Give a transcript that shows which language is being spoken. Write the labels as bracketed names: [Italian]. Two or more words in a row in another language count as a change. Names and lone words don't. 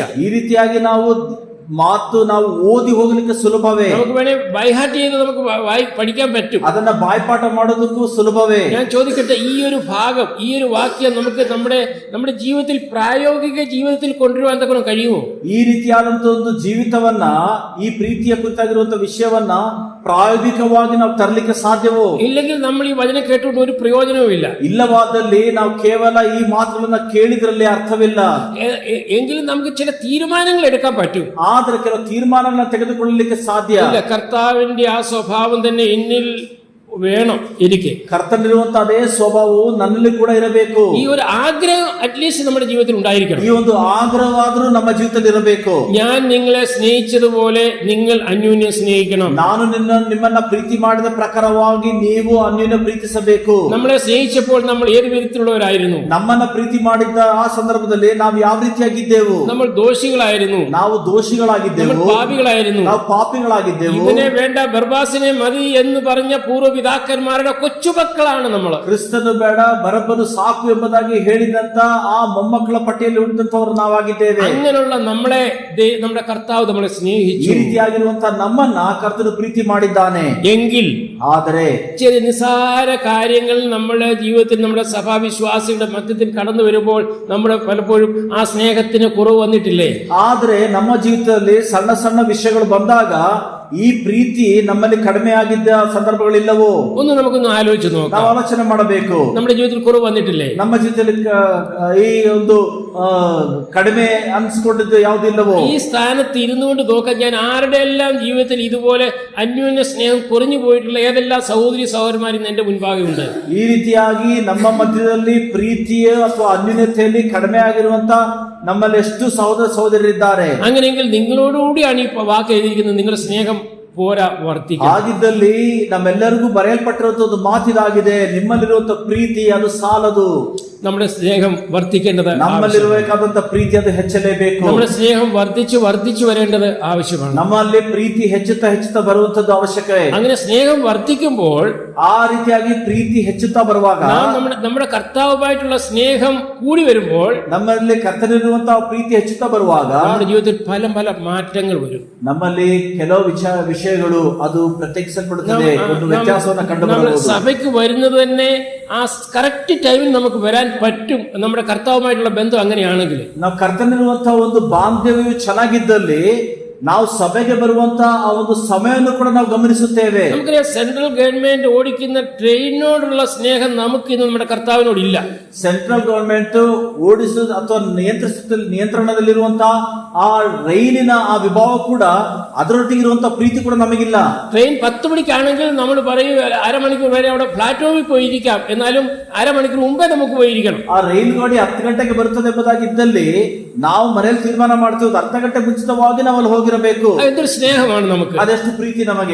[Kannada] ಈ ರೀತಿಯಾಗಿ ನಾವು ಮಾತು ನಾವು ಓದಿ ಹೋಗ್ಲಿಕ್ಕೆ ಸುಲಭವೇ, [Malayalam] നമുക്ക് വേണേ ബൈഹാർട്ട് ചെയ്ത് നമുക്ക് പഠിക്കാൻ പറ്റും. [Kannada] ಅದನ್ನ ಬಾಯ್ಪಾಠ ಮಾಡೋದಕ್ಕೂ ಸುಲಭವೇ. [Malayalam] ഞാൻ ചോദിക്കട്ടെ, ഈ ഒരു ഭാഗം, ഈ ഒരു വാക്യം നമുക്ക് നമ്മുടെ ജീവിതത്തിൽ പ്രായോഗിക ജീവിതത്തിൽ കൊണ്ടുവരുവാൻ എന്തൊക്കെ കഴിയുമോ? [Kannada] ಈ ರೀತಿಯಾದಂತ ಒಂದು ಜೀವಿತವನ್ನ, ಈ ಪ್ರೀತಿಯ ಕುರಿತಾಗಿರುವಂತ ವಿಷಯವನ್ನ ಪ್ರಾಯೋಗಿಕವಾಗಿ ನಾವು ತರಲಿಕ್ಕೆ ಸಾಧ್ಯವೋ? [Malayalam] ഇല്ലെങ്കിൽ നമ്മൾ ഈ വചനം കേട്ടുകൊണ്ട് ഒരു പ്രയോജനവും ഇല്ല. [Kannada] ಇಲ್ಲವಾದಲ್ಲಿ ನಾವು ಕೇವಲ ಈ ಮಾತುಗಳನ್ನ ಕೇಳಿದ್ರಲ್ಲಿ ಅರ್ಥವಿಲ್ಲ. [Malayalam] എങ്കിലും നമുക്ക് ചില തീരുമാനങ്ങൾ എടുക്കാൻ പറ്റും. [Kannada] ಆದ್ರೆ ಕೆಲವು ತೀರ್ಮಾನಗಳನ್ನ ತೆಗೆದುಕೊಳ್ಳಲಿಕ್ಕೆ ಸಾಧ್ಯ. [Malayalam] കർത്താവിന്റെ ആ സ്വഭാവം തന്നെ എന്നിൽ വേണം. എനിക്ക് [Kannada] ಕರ್ತನಿರುವಂತ ಅದೇ ಸ್ವಭಾವವು ನನ್ನಲ್ಲಿ ಕೂಡ ಇರಬೇಕು. [Malayalam] ഈ ഒരു ആഗ്രഹം അറ്റ്ലീസ്റ്റ് നമ്മുടെ ജീവിതത്തിൽ ഉണ്ടായിരിക്കണം. [Kannada] ಈ ಒಂದು ಆಗ್ರಹವಾದರೂ ನಮ್ಮ ಜೀವಿತದಲ್ಲಿ ಇರಬೇಕು. [Malayalam] ഞാൻ നിങ്ങളെ സ്നേഹിച്ചതുപോലെ നിങ്ങൾ അന്യോന്യം സ്നേഹിക്കണം. [Kannada] ನಾನು ನಿಮ್ಮನ್ನ ಪ್ರೀತಿ ಮಾಡಿದ ಪ್ರಕಾರವಾಗಿ ನೀವು ಅನ್ಯೋನ್ಯ ಪ್ರೀತಿಸಬೇಕು. [Malayalam] നമ്മളെ സ്നേഹിച്ചപ്പോൾ നമ്മൾ ഏത് വിധത്തിലുള്ളവരായിരുന്നു? [Kannada] ನಮ್ಮನ್ನ ಪ್ರೀತಿ ಮಾಡಿದ್ದ ಆ ಸಂದರ್ಭದಲ್ಲಿ ನಾವು ಯಾವ ರೀತಿಯಾಗಿದ್ದೆವು? [Malayalam] നമ്മൾ ദോഷികളായിരുന്നു, [Kannada] ನಾವು ದೋಷಿಗಳಾಗಿದ್ದೆವು, [Malayalam] പാപികളായിരുന്നു, [Kannada] ನಾವು ಪಾಪಿಗಳಾಗಿದ್ದೆವು. [Malayalam] ഇവനെ വേണ്ട, ബർബാസിനെ മതി എന്ന് പറഞ്ഞ പൂർവ്വപിതാക്കന്മാരുടെ കൊച്ചുമക്കളാണ് നമ്മൾ. [Kannada] ಕ್ರಿಸ್ತನು ಬೇಡ, ಬರಬ್ಬನು ಸಾಕು ಎಂಬುದಾಗಿ ಹೇಳಿದಂತ ಆ ಮೊಮ್ಮಕ್ಕಳ ಪಟ್ಟಿಯಲ್ಲಿ ಉಳಿದಂತವರು ನಾವಾಗಿದ್ದೇವೆ. [Malayalam] അങ്ങനെയുള്ള നമ്മളെ നമ്മുടെ കർത്താവ് നമ്മളെ സ്നേഹിച്ചു. [Kannada] ಈ ರೀತಿಯಾಗಿರುವಂತ ನಮ್ಮನ್ನ ಕರ್ತನು ಪ್ರೀತಿ ಮಾಡಿದ್ದಾನೆ. [Malayalam] എങ്കിൽ [Kannada] ಆದರೆ [Malayalam] ചില നിസാര കാര്യങ്ങൾ നമ്മുടെ ജീവിതത്തിൽ, നമ്മുടെ സഭാവിശ്വാസികളുടെ മധ്യത്തിൽ കടന്നു വരുമ്പോൾ നമ്മുടെ പലപ്പോഴും ആ സ്നേഹത്തിന് കുറവ് വന്നിട്ടില്ലേ? [Kannada] ಆದ್ರೆ ನಮ್ಮ ಜೀವಿತದಲ್ಲಿ ಸಣ್ಣ ಸಣ್ಣ ವಿಷಯಗಳು ಬಂದಾಗ ಈ ಪ್ರೀತಿ ನಮ್ಮಲ್ಲಿ ಕಡಿಮೆ ಆಗಿದ್ದ ಸಂದರ್ಭಗಳಿಲ್ಲವೋ? [Malayalam] ഒന്ന് നമുക്കൊന്ന് ആലോചിച്ച് നോക്കാം. [Kannada] ನಾವು ಆಲೋಚನೆ ಮಾಡಬೇಕು. [Malayalam] നമ്മുടെ ജീവിതത്തിൽ കുറവ് വന്നിട്ടില്ലേ? [Kannada] ನಮ್ಮ ಜೀವಿತದಲ್ಲಿ ಈ ಒಂದು ಕಡಿಮೆ ಅನ್ಸ್ಕೊಂಡಿದ್ದು ಯಾವುದಿಲ್ಲವೋ? [Malayalam] ഈ സ്ഥാനത്ത് ഇരുന്നുകൊണ്ട് നോക്കാൻ ഞാൻ ആരുടെ എല്ലാം ജീവിതത്തിൽ ഇതുപോലെ അന്യോന്യ സ്നേഹം കുറഞ്ഞു പോയിട്ടുള്ള ഏതെല്ലാം സഹോദരി സഹോദരന്മാർ ഇന്ന് എന്റെ മുൻപാകെ ഉണ്ട്. [Kannada] ಈ ರೀತಿಯಾಗಿ ನಮ್ಮ ಮಧ್ಯದಲ್ಲಿ ಪ್ರೀತಿಯ ಅಥವಾ ಅನ್ಯೋನ್ಯತೆಯಲ್ಲಿ ಕಡಿಮೆ ಆಗಿರುವಂತ ನಮ್ಮಲ್ಲಿ ಎಷ್ಟು ಸಹೋದರ ಸಹೋದರರಿದ್ದಾರೆ. [Malayalam] അങ്ങനെയെങ്കിൽ നിങ്ങളോടുകൂടിയാണ് ഈ വാക്ക് എഴുതിയിരിക്കുന്നത്, നിങ്ങളുടെ സ്നേഹം പോരാ, വർദ്ധിക്കും. [Kannada] ಆಗಿದ್ದಲ್ಲಿ ನಮ್ಮೆಲ್ಲರಿಗೂ ಬರೆಯಲ್ಪಟ್ಟಿರುವಂತ ಒಂದು ಮಾತಿದಾಗಿದೆ, ನಿಮ್ಮಲ್ಲಿರುವಂತ ಪ್ರೀತಿ ಅದು ಸಾಲದು. [Malayalam] നമ്മുടെ സ്നേഹം വർദ്ധിക്കേണ്ടത്, [Kannada] ನಮ್ಮಲ್ಲಿರಬೇಕಾದಂತ ಪ್ರೀತಿ ಅದು ಹೆಚ್ಚಲೇಬೇಕು. [Malayalam] നമ്മുടെ സ്നേഹം വർദ്ധിച്ചു വരേണ്ടത് ആവശ്യമാണ്. [Kannada] ನಮ್ಮಲ್ಲಿ ಪ್ರೀತಿ ಹೆಚ್ಚುತ್ತಾ ಬರುವಂತದ್ದು ಅವಶ್ಯಕತೆ. [Malayalam] അങ്ങനെ സ്നേഹം വർദ്ധിക്കുമ്പോൾ, [Kannada] ಆ ರೀತಿಯಾಗಿ ಪ್ರೀತಿ ಹೆಚ್ಚುತ್ತಾ ಬರುವಾಗ, [Malayalam] നമ്മുടെ കർത്താവുമായിട്ടുള്ള സ്നേഹം കൂടി വരുമ്പോൾ, [Kannada] ನಮ್ಮಲ್ಲಿ ಕರ್ತನಿರುವಂತಹ ಪ್ರೀತಿ ಹೆಚ್ಚುತ್ತಾ ಬರುವಾಗ [Malayalam] നമ്മുടെ ജീവിതത്തിൽ പല മാറ്റങ്ങൾ വരും. [Kannada] ನಮ್ಮಲ್ಲಿ ಕೆಲವು ವಿಷಯಗಳು ಅದು ಪ್ರತ್ಯೇಕಿಸಲ್ಪಡುತ್ತದೆ, ಒಂದು ವ್ಯತ್ಯಾಸವನ್ನು ಕಂಡುಬರಬಹುದು. [Malayalam] സഭയ്ക്ക് വരുന്നത് തന്നെ ആ [English] correct time-il [Malayalam] നമുക്ക് വരാൻ പറ്റും. നമ്മുടെ കർത്താവുമായിട്ടുള്ള ബന്ധം അങ്ങനെയാണെങ്കിൽ, [Kannada] ನಾವು ಕರ್ತನಿರುವಂತಹ ಒಂದು ಬಾಂಧವ್ಯವು ಚೆನ್ನಾಗಿದ್ದಲ್ಲಿ ನಾವು ಸಭೆಗೆ ಬರುವಂತ ಆ ಒಂದು ಸಮಯವನ್ನು ಕೂಡ ನಾವು ಗಮನಿಸುತ್ತೇವೆ. [Malayalam] നമുക്കറിയാം, [English] central government [Malayalam] ഓടിക്കുന്ന ട്രെയിനോടുള്ള സ്നേഹം നമുക്ക് ഇന്ന് നമ്മുടെ കർത്താവിനോട് ഇല്ല. [English] central government [Kannada] ಓಡಿಸುವ ಅಥವಾ ನಿಯಂತ್ರಣದಲ್ಲಿರುವಂತಹ ಆ ರೈಲಿನ ಆ ವಿಭಾಗ ಕೂಡ ಅದರೊಟ್ಟಿಗೆ ಇರುವಂತಹ ಪ್ರೀತಿ ಕೂಡ ನಮಗಿಲ್ಲ. [Malayalam] ട്രെയിൻ 10 മണിക്കാണെങ്കിൽ നമ്മൾ പറയും അരമണിക്കൂർ വരെ അവിടെ പ്ലാറ്റ്ഫോമിൽ പോയിരിക്കാം, എന്നാലും അരമണിക്കൂർ മുമ്പേ നമുക്ക് പോയിരിക്കണം. [Kannada] ಆ ರೈಲು ಗಾಡಿ 10 ಗಂಟೆಗೆ ಬರುತ್ತದೆ ಎಂಬುದಾಗಿದ್ದಲ್ಲಿ ನಾವು ಮನೆಯಲ್ಲಿ ತೀರ್ಮಾನ ಮಾಡ್ತೀವಿ, 10 ಗಂಟೆ ಮುಂಚಿತವಾಗಿ ನಾವು ಅಲ್ಲಿ ಹೋಗಿರಬೇಕು. [Malayalam] എന്തൊരു സ്നേഹമാണ് നമുക്ക്, [Kannada] ಅದೆಷ್ಟು ಪ್ರೀತಿ ನಮಗೆ.